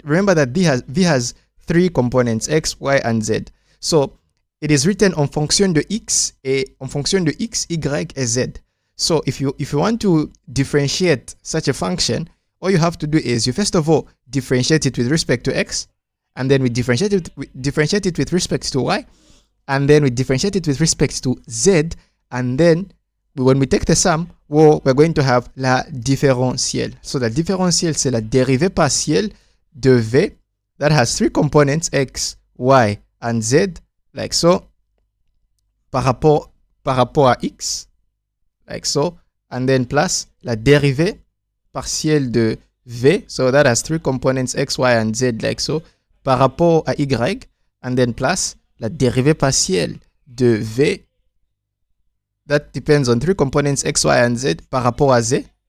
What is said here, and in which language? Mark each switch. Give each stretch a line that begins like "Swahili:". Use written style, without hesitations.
English: Remember that V has 3 components, X, Y, and Z. So it is written
French: en fonction de X, Y, et Z.
English: So if you want to differentiate such a function, all you have to do is you first of all differentiate it with respect to X, and then we differentiate it with respect to Y, and then we differentiate it with respect to Z, and then when we take the sum, we're going to have
French: la différentielle.
English: So
French: la différentielle, c'est la dérivée partielle de V
English: that has 3 components, X, Y, and Z, like so,
French: par rapport à X,
English: like so, and then plus
French: la dérivée partielle de V,
English: so that has 3 components, X, Y, and Z, like so,
French: par rapport à Y,
English: and then plus la dérivée partielle de V that depends on 3 components, X, Y, and Z,
French: par rapport à Z.